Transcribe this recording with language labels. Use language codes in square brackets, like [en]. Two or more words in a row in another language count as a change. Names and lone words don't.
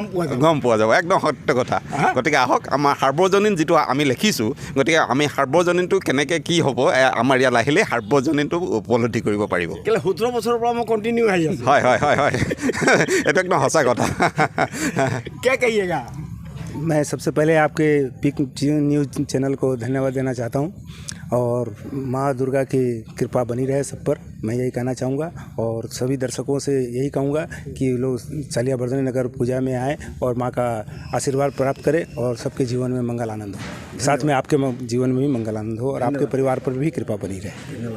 [as] পোৱা যাব। একদম সত্য কথা। গতিকে আহক, আমাৰ সাৰ্বজনীন যিটো আমি লিখিছোঁ, গতিকে আমি সাৰ্বজনীনটো কেনেকৈ কি হ'ব আমাৰ ইয়াত আহিলে সাৰ্বজনীনটো উপলব্ধি কৰিব পাৰিব। কেলৈ 17 বছৰৰ পৰা মই কণ্টিনিউ আহি আছোঁ। হয় হয় হয় হয়, এইটো একদম সঁচা কথা। [hi] क्या कहिएगा? मैं सबसे पहले आपके पिक न्यूज़ चैनल को धन्यवाद देना चाहता हूं और माँ दुर्गा की कृपा बनी रहे सब पर, मैं यही कहना चाहूँगा। और सभी दर्शकों से यही कहूँगा कि लोग चालिया बर्दनी नगर पूजा में आए और माँ का आशीर्वाद प्राप्त करें और सबके जीवन में मंगल आनंद हो, साथ में आपके जीवन में भी मंगल आनंद हो और आपके परिवार पर भी कृपा बनी रहे।